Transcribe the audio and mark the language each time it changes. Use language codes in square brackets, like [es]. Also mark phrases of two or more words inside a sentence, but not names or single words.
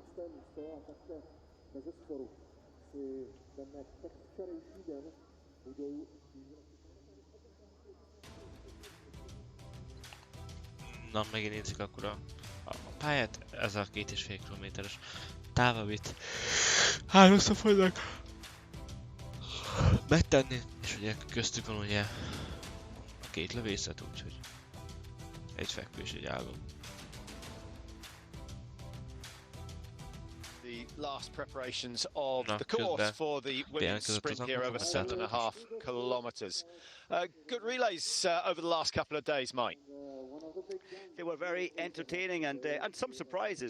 [cs] místo a tak bez sporu si ten tak včerejší den budou [hu] Na, megint nézzük akkor a pályát, ez a 2,5 kilométeres táv, amit háromszor fognak megtenni, és ugye köztük van ugye a két lövészet, úgyhogy egy fekvő és egy álló. [en] The last preparations of the course for the women's sprint here over 7.5 kilometres. Good relays over the last couple of days, Mike. They were very entertaining and some surprises.